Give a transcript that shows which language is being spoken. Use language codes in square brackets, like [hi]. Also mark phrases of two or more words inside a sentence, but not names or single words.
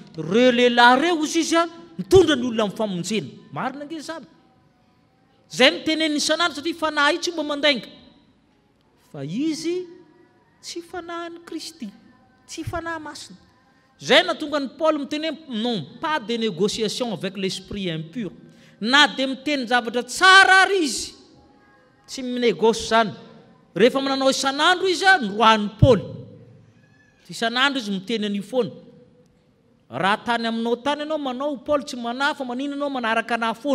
[mg] Reo lehilahy reo izy mitondra ny olona amin'ny famonjena. Marina nge zany. Zay no teneniny isanandro satria fanahy io tsy mba mandainga. Fa izy tsy fanahin'ny Kristy, tsy fanahy masina. Zay na tonga ny Paoly miteny [fr] non pas de négociation avec l'esprit impur. [mg] Na de miteny zavatra tsara ary izy, tsy minégosy zany. Rehefa mananao isanandro izy norohan'ny Paoly. Isanandro izy miteny an'io foana. Raha tany aminao tany ianao manao Paoly tsy manahy fa manino ianao manaraka anahy foana.